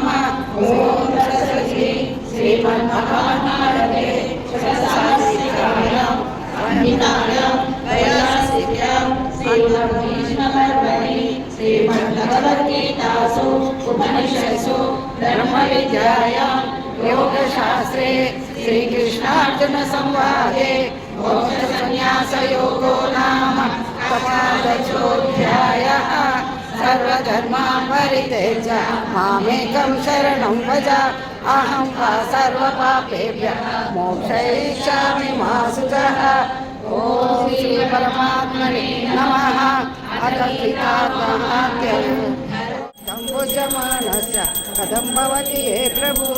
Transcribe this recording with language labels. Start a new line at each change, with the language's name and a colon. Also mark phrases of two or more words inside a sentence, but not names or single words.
Sanskrit: ఓం సరస్వతి శ్రీమన్మహాభారతే శాస్త్రాయాం సంహితాయాం వైయాసిక్యాం శ్రీమద్భీష్మపర్వణి శ్రీమద్భగవద్గీతాసు ఉపనిషత్సు బ్రహ్మ విద్యాయాం योगशास्त्रे श्रीकृष्णार्जुन संवादे मोक्ष संन्यास योगो नाम सर्वधर्मान् परित्यज्य मामेकं शरणं व्रज అహం వా సర్వపాపేభ్యः మోక్షయిష్యామి మా శుచః. ఓం శ్రీ పరమాత్మనే నమః. అథ శ్రీకాత్మహాత్యయు సంభుజమానస్య కథం భవతి హే ప్రభు.